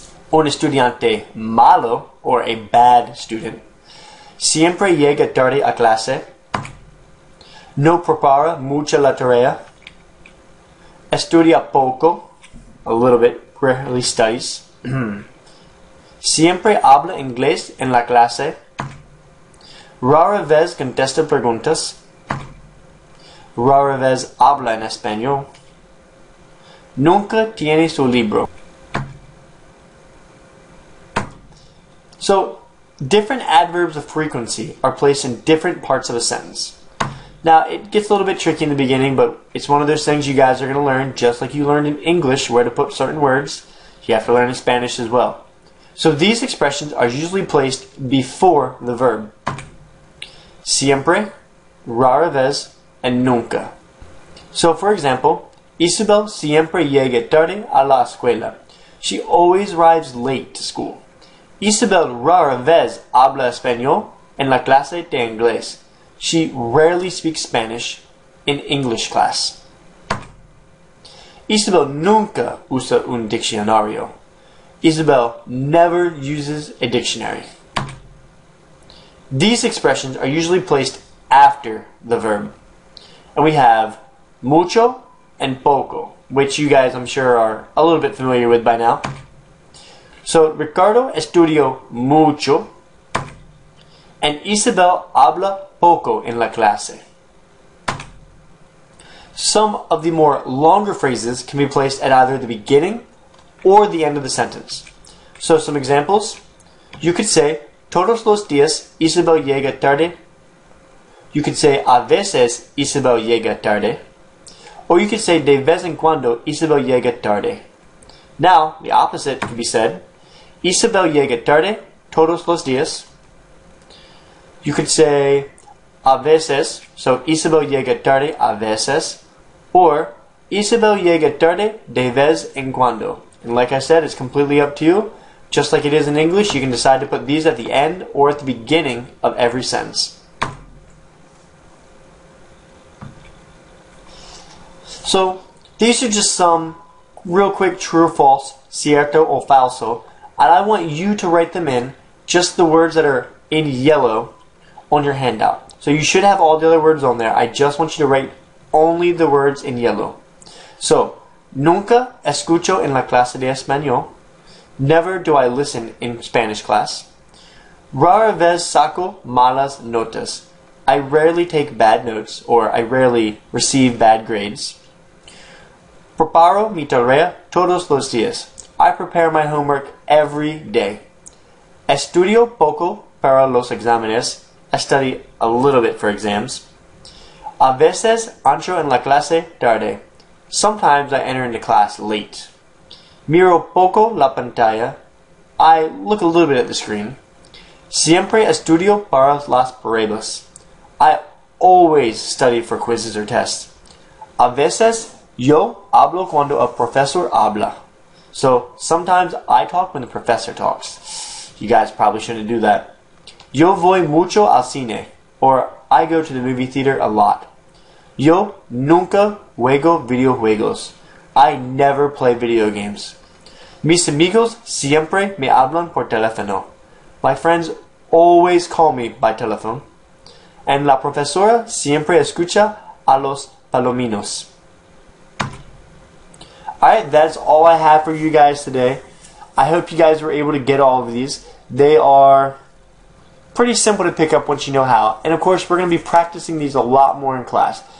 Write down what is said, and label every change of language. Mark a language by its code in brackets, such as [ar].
[es] Un estudiante malo, [en] or a bad student, [es] siempre llega tarde a clase, no prepara mucho la tarea, estudia poco, [en] a little bit, rarely studies, [es] siempre habla inglés en la clase, rara vez contesta preguntas, rara vez habla en español, nunca tiene su libro. [en] So, different adverbs of frequency are placed in different parts of a sentence. Now, it gets a little bit tricky in the beginning, but it's one of those things you guys are going to learn, just like you learned in English where to put certain words, you have to learn in Spanish as well. So these expressions are usually placed before the verb. [es] Siempre, rara vez, and nunca. [en] So, for example, [es] Isabel siempre llega tarde a la escuela. [en] She always arrives late to school. [es] Isabel rara vez habla español en la clase de inglés. [en] She rarely speaks Spanish in English class. [es] Isabel nunca usa un diccionario. [en] Isabel never uses a dictionary. These expressions are usually placed after the verb. And we have mucho and poco, which you guys I'm sure are a little bit familiar with by now. So [es] Ricardo estudió mucho And Isabel habla poco en la clase. [en] Some of the more longer phrases can be placed at either the beginning or the end of the sentence. So some examples. You could say, [es] todos los días Isabel llega tarde. [en] You could say, [es] a veces Isabel llega tarde. [en] Or you could say, [es] de vez en cuando Isabel llega tarde. [en] Now, the opposite can be said, [es] Isabel llega tarde todos los días. [en] You could say, [es] a veces, so Isabel llega tarde a veces. Or, Isabel llega tarde de vez en cuando. [en] And like I said, it's completely up to you. Just like it is in English, you can decide to put these at the end or at the beginning of every sentence. So, these are just some real quick true or false, [es] cierto o falso, [en] and I want you to write them in, just the words that are in yellow on your handout. So you should have all the other words on there. I just want you to write only the words in yellow. [es] So, nunca escucho en la clase de español. [en] Never do I listen in Spanish class. [es] Rara vez saco malas notas. [en] I rarely take bad notes, or I rarely receive bad grades. [es] Preparo mi tarea todos los días. [en] I prepare my homework every day. [es] Estudio poco para los exámenes. [en] I study a little bit for exams. [es] A veces entro en la clase tarde. [en] Sometimes I enter into class late. [es] Miro poco la pantalla. [en] I look a little bit at the screen. [es] Siempre estudio para las pruebas. [en] I always study for quizzes or tests. [es] A veces yo hablo cuando el profesor habla. [en] So sometimes I talk when the professor talks. You guys probably shouldn't do that. [es] Yo voy mucho al cine. [en] Or I go to the movie theater a lot. [es] Yo nunca juego videojuegos. [en] I never play video games. [es] Mis amigos siempre me hablan por teléfono. [en] My friends always call me by telephone. [es] And la profesora siempre escucha a los palominos. [en] Alright, that's all I have for you guys today. I hope you guys were able to get all of these. They are pretty simple to pick up once you know how. And of course, we're going to be practicing these a lot more in class.